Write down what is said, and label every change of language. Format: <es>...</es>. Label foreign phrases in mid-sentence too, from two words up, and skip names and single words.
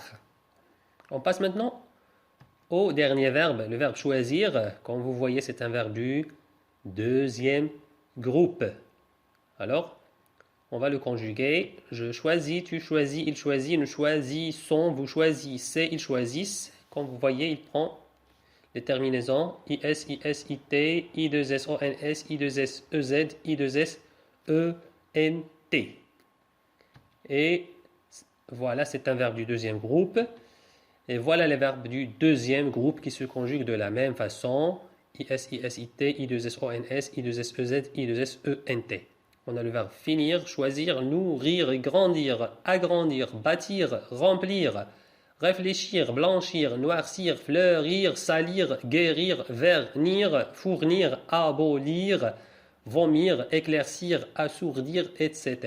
<fr>On passe maintenant au dernier verbe, le verbe choisir. Comme vous voyez, c'est un verbe du deuxième groupe. Alors, on va le conjuguer. Je choisis, tu choisis, il choisit, nous choisissons, vous choisissez, ils choisissent. Comme vous voyez, il prend les terminaisons IS, IS, IT, I2S, ONS, I2S, EZ, I2S, ENT. Et voilà, c'est un verbe du deuxième groupe. Et voilà les verbes du deuxième groupe qui se conjuguent de la même façon. IS, IS, IT, I2S, ONS, I2S, EZ, I2S, ENT. On a le verbe finir, choisir, nourrir, grandir, agrandir, bâtir, remplir, réfléchir, blanchir, noircir, fleurir, salir, guérir, vernir, fournir, abolir, vomir, éclaircir, assourdir, etc.</fr>